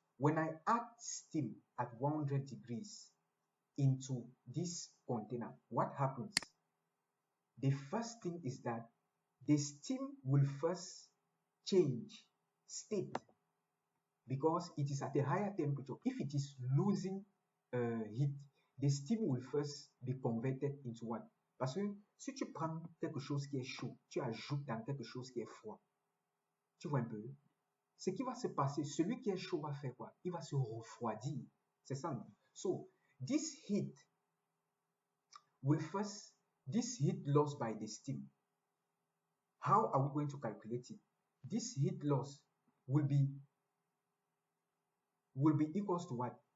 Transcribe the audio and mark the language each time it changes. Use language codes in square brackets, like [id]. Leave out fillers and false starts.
[en] When I add steam at 100 degrees into this container, what happens? The first thing is that the steam will first change state because it is at a higher temperature. If it is losing heat, the steam will first be converted into what? [fr] Parce que si tu prends quelque chose qui est chaud, tu ajoutes dans quelque chose qui est froid. Tu vois un peu? Ce qui va se passer, celui qui est chaud va faire quoi? Il va se refroidir. C'est ça, non? [en] So, this heat lost by the steam. How are we going to calculate it? This heat loss will be equals to what?